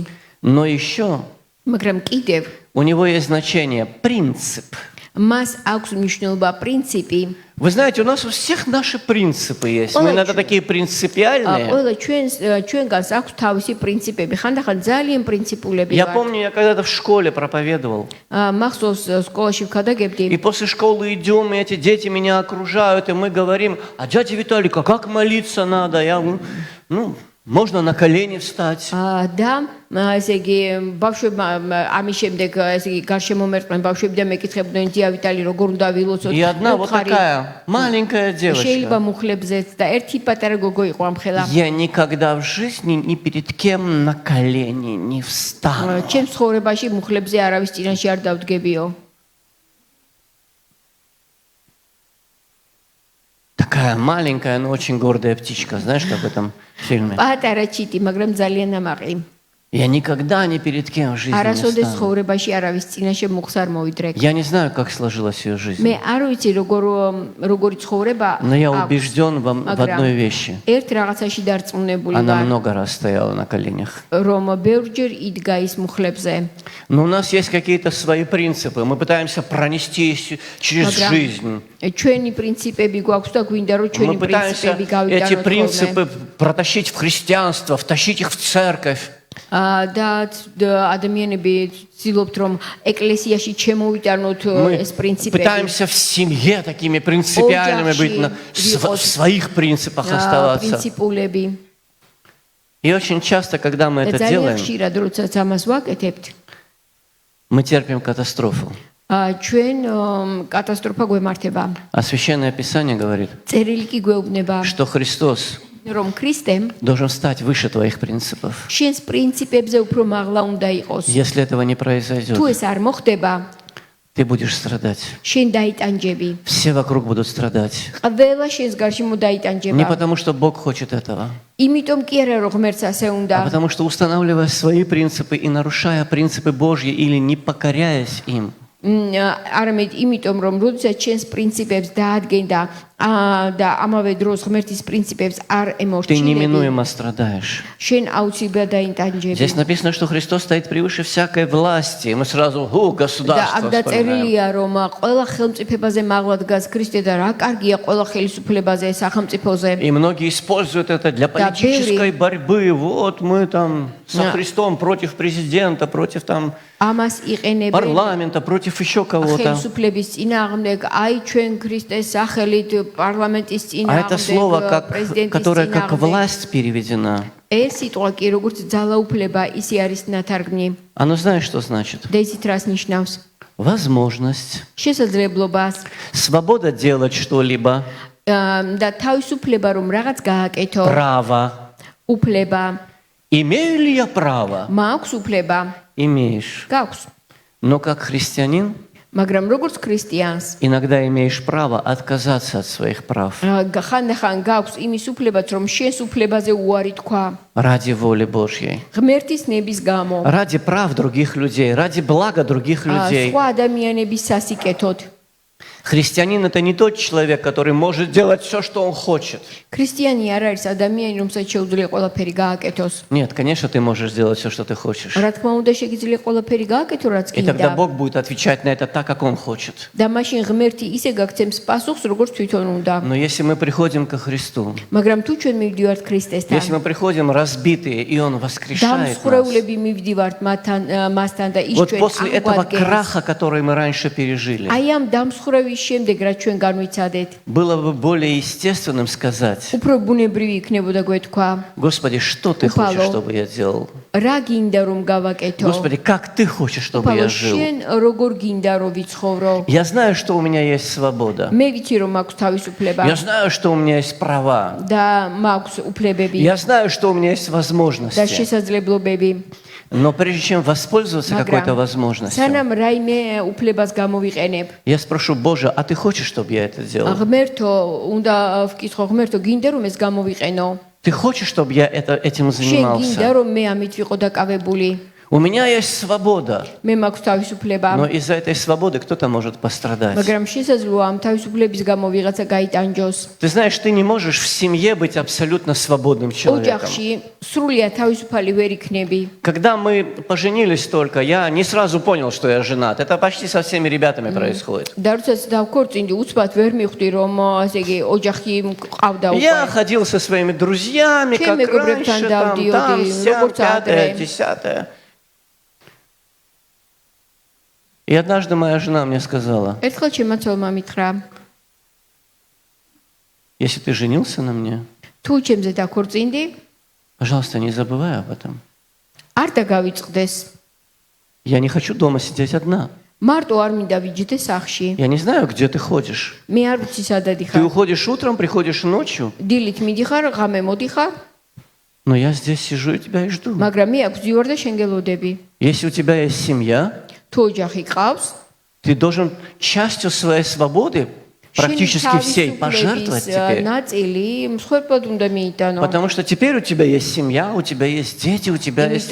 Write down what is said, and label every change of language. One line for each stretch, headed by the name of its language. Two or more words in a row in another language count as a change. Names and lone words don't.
Russian: Но еще
Georgian: მაგრამ კიდევ
Russian: у него есть значение принцип.
Georgian: მას აქვს მნიშვნელობა პრინციპი.
Russian: Вы знаете, у нас у всех наши принципы есть. Мы иногда такие принципиальные.
Georgian: ყველა ჩვენგანს აქვს თავისი პრინციპები. ხანდახან ძალიან პრინციპულები
Russian: Я
Georgian: ვართ.
Russian: помню, я когда-то в школе проповедовал.
Georgian: მახსოვს სკოლაში ვქადაგებდი.
Russian: И после школы идем, и эти дети меня окружают, и мы говорим, а дядя Виталик, а как молиться надо? Я говорю, ну, можно на колени встать.
Georgian: და ესე იგი ბავშვებმა ამის შემდეგ ესე იგი გარშემომერწყნენ ბავშვები და მეკითხებდნენ დია ვიტალი როგორ უნდა ვილოცოთ.
Russian: И одна вот такая маленькая
Georgian: შეიძლება
Russian: девочка.
Georgian: მუხლებზეც და ერთი პატარა გოგო იყო ამ ხელა.
Russian: Я никогда в жизни ни перед кем на колени не встану.
Georgian: ჩემს ცხოვრებაში მუხლებზე არავის წინაშე არ დავდგებიო.
Russian: Такая маленькая, но очень гордая птичка, знаешь, как в этом фильме.
Georgian: პატარა ჩიტი, მაგრამ ძალიან ამაყი.
Russian: Я никогда ни перед кем в жизни не
Georgian: არასოდეს
Russian: встану.
Georgian: ცხოვრებაში არავის წინაშე მუხს არ მოვიდრეკ.
Russian: Я не знаю, как сложилась ее жизнь,
Georgian: მე არ ვიცი როგორი ცხოვრება
Russian: но я
Georgian: აქვს,
Russian: убежден в одной вещи.
Georgian: ერთ რაღაცაში დარწმუნებული
Russian: Она
Georgian: ვარ,
Russian: много раз стояла на коленях.
Georgian: რომ ბევრჯერ იდგა ის მუხლებზე.
Russian: Но у нас есть какие-то свои принципы. Мы пытаемся пронести через Ага. жизнь.
Georgian: ჩვენი პრინციპები გვაქვს და გვინდა რომ ჩვენი
Russian: Мы пытаемся
Georgian: პრინციპები
Russian: эти
Georgian: გავიტანოთ.
Russian: принципы протащить в христианство, втащить их в церковь.
Georgian: და ადამიანები ცდილობთ რომ ეკლესიაში ჩემოვიტანოთ ეს
Russian: Мы
Georgian: პრინციპები.
Russian: пытаемся в семье такими принципиальными быть, в своих принципах оставаться.
Georgian: პრინციპულები.
Russian: И очень часто, когда мы
Georgian: და
Russian: это
Georgian: ძალიან
Russian: делаем,
Georgian: ხშირად როდესაც ამას ვაკეთებთ,
Russian: мы терпим катастрофу.
Georgian: ჩვენ კატასტროფა გვემართება.
Russian: А Священное Писание говорит,
Georgian: წერილი კი გვეუბნება,
Russian: что Христос
Georgian: რომ ქრისტემ
Russian: должен стать выше твоих принципов.
Georgian: შენს პრინციპებზე უფრო მაღლა უნდა იყოს.
Russian: Если этого не произойдет,
Georgian: თუ ეს არ მოხდება,
Russian: ты будешь страдать.
Georgian: შენ დაიტანჯები.
Russian: Все вокруг будут страдать.
Georgian: ყველა შენს გარშემო
Russian: Не
Georgian: დაიტანჯება.
Russian: потому, что Бог хочет этого,
Georgian: იმიტომ კი არა რომ ღმერთს ასე
Russian: а
Georgian: უნდა.
Russian: потому, что устанавливая свои принципы и нарушая принципы Божьи или не покоряясь им,
Georgian: არამედ იმიტომ რომ როდესაც შენს პრინციპებს დაადგენ და ამავე დროს ღმერთის პრინციპებს არ
Russian: ты
Georgian: ემორჩილები,
Russian: неминуемо страдаешь.
Georgian: შენ აუცილებლად დაიტანჯები.
Russian: Здесь написано, что Христос стоит превыше всякой власти. И мы сразу,
Georgian: და
Russian: государство
Georgian: აქ
Russian: вспоминаем.
Georgian: დაწერილია რომ ყველა ხელმწიფებაზე მაღლა დგას ქრისტე და რა კარგია ყველა ხელისუფლებაზე სახელმწიფოზე.
Russian: И многие используют это для политической борьбы. Вот мы там со Христом против президента, против там
Georgian: ამას იყენებენ
Russian: парламента, против еще кого-то.
Georgian: ხელისუფლების წინააღმდეგ, აი ჩვენ ქრისტეს სახელით პარლამენტის
Russian: А это слово,
Georgian: წინააღმდეგ, პრეზიდენტის
Russian: которое как
Georgian: წინააღმდეგ.
Russian: власть переведено,
Georgian: ეს სიტყვა კი როგორც ძალაუფლება ისე არის ნათარგმნი.
Russian: оно знаешь, что значит?
Georgian: და ისიც რას ნიშნავს?
Russian: Возможность,
Georgian: შესაძლებლობას
Russian: свобода делать что-либо,
Georgian: და თავისუფლება რომ რაღაც გააკეთო,
Russian: право.
Georgian: უფლება.
Russian: Имею ли я право?
Georgian: მაქვს უფლება,
Russian: Имеешь.
Georgian: გაქვს.
Russian: Но как христианин
Georgian: მაგრამ როგორც ქრისტიანს
Russian: иногда имеешь право отказаться от своих прав
Georgian: ხანდახან გაქვს იმის უფლებაც რომ შენს უფლებაზე უარი თქვა
Russian: ради воли Божьей,
Georgian: ღმერთის ნების გამო,
Russian: ради прав других людей, ради блага других людей.
Georgian: სხვა ადამიანების სასიკეთოდ.
Russian: Христианин – это не тот человек, который может делать все, что он хочет.
Georgian: ქრისტიანი არ არის ადამიანი, რომელსაც შეუძლია ყველაფერი გააკეთოს.
Russian: Нет, конечно, ты можешь делать все, что ты хочешь.
Georgian: რა თქმა უნდა, შეგიძლია ყველაფერი გააკეთო, რაც
Russian: И тогда
Georgian: გინდა.
Russian: Бог будет отвечать на это так, как Он хочет.
Georgian: და მაშინ ღმერთი ისე გაგცემს პასუხს, როგორც თვითონ უნდა.
Russian: Но если мы приходим ко Христу,
Georgian: მაგრამ თუ ჩვენ მივდივართ ქრისტესთან,
Russian: если мы приходим разбитые, и Он воскрешает нас,
Georgian: დამსხვრეულები მივდივართ მასთან და ის
Russian: вот
Georgian: ჩვენ
Russian: после этого
Georgian: აგვადგენს.
Russian: краха, который мы раньше пережили,
Georgian: აი ამ დამსხვრევის შემდეგ, რაც ჩვენ განვიცადეთ,
Russian: было бы более естественным сказать:
Georgian: უფრო ბუნებრივი იქნებოდა გვეთქვა,
Russian: Господи, что Ты хочешь, чтобы я делал?
Georgian: რა გინდა რომ გავაკეთო?
Russian: Господи, как Ты хочешь, чтобы я жил?
Georgian: შენ როგორ გინდა რომ ვიცხოვრო?
Russian: Я знаю, что у меня есть свобода.
Georgian: მე ვიცი რომ მაქვს თავისუფლება
Russian: Я знаю, что у меня есть права.
Georgian: და მაქვს უფლებები
Russian: Я знаю, что у меня есть
Georgian: და
Russian: возможности.
Georgian: შესაძლებლობები.
Russian: Но прежде чем воспользоваться какой-то возможностью,
Georgian: სანამ რაიმე უფლებას გამოვიყენებ,
Russian: я спрошу: Боже, а Ты хочешь, чтобы я это делал?
Georgian: ღმერთო, უნდა ვკითხო, ღმერთო, გინდა რომ ეს გამოვიყენო?
Russian: Ты хочешь, чтобы я этим
Georgian: შენ გინდა
Russian: занимался?
Georgian: რომ მე ამით ვიყო დაკავებული?
Russian: У меня есть свобода,
Georgian: მე მაქვს თავისუფლება,
Russian: но из-за этой свободы кто-то может пострадать.
Georgian: მაგრამ შესაძლოა ამ თავისუფლების გამო ვიღაცა გაიტანჯოს.
Russian: Ты знаешь, ты не можешь в семье быть абсолютно свободным человеком.
Georgian: ოჯახში სრულიად თავისუფალი ვერ იქნები.
Russian: Когда мы поженились только, я не сразу понял, что я женат. Это почти со всеми ребятами происходит.
Georgian: და როდესაც დავქორწინდი, უცბად ვერ მიხვდი რომ ასე იგი ოჯახი მყავდა
Russian: Я
Georgian: უკვე.
Russian: ходил со своими друзьями, Чем как мы губернатор раньше, там, Давдиоди, сям, Роберт пятое, Адре. десятое. И однажды моя жена мне сказала:
Georgian: ერთხელ შემაცოლმა მითხრა,
Russian: если ты женился на мне,
Georgian: თუ ჩემზე დაქორწინდი,
Russian: пожалуйста, не забывай об этом.
Georgian: არ დაგავიწყდეს.
Russian: Я не хочу дома сидеть одна.
Georgian: მარტო არ მინდა ვიჯდე სახში.
Russian: Я не знаю, где ты ходишь.
Georgian: მე არ ვიცი სადად
Russian: Ты
Georgian: იხარ.
Russian: уходишь утром, приходишь ночью,
Georgian: დილით მიდიხარ, ღამე მოდიხარ,
Russian: но я здесь сижу и тебя и жду.
Georgian: მაგრამ მე აქ ვძივარ და შენგელოდები.
Russian: Если у тебя есть семья,
Georgian: თუ ოჯახი ყავს,
Russian: ты должен частью своей свободы практически всей пожертвовать теперь.
Georgian: ნაწილი მსხვერპლად უნდა მიიტანო.
Russian: Потому что теперь у тебя есть семья, у тебя есть дети, у тебя есть